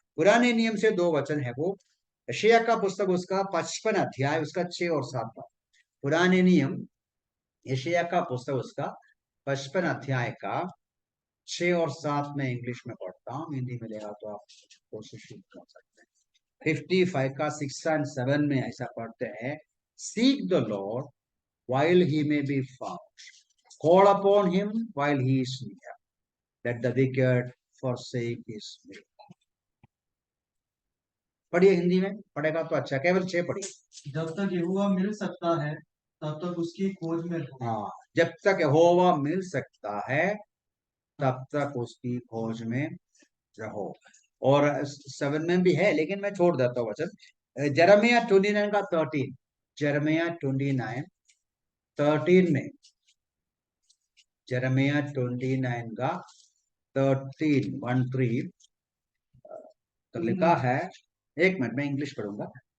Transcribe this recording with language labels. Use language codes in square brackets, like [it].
[hi] पुराने नियम से 2 वचन है, वो यशायाह का पुस्तक उसका 55 अध्याय उसका 6 और 7 पद। पुराने नियम यशायाह का पुस्तक उसका 55 अध्याय का 6 और 7 में इंग्लिश में पढ़ता हूँ, हिंदी में लेगा तो आप कोशिश कर सकते हैं। 55 का 6 and 7 में ऐसा पढ़ते हैं, [en] Seek the Lord while he may be found, call upon him while he is near, let the wicked forsake his way. [hi] पढ़िए, हिंदी में पढ़ेगा तो अच्छा, केवल 6 पढ़िए। जब तक यहोवा मिल सकता है तब तक उसकी खोज में रहो। हाँ, जब तक यहोवा मिल सकता है तब तक उसकी खोज में रहो। और 7 में भी है, लेकिन मैं छोड़ देता हूँ वचन। जरमिया 29 का 13, जरमिया 29:13 में, जरमिया 29 का 13 तो लिखा है, एक मिनट में इंग्लिश पढ़ूंगा।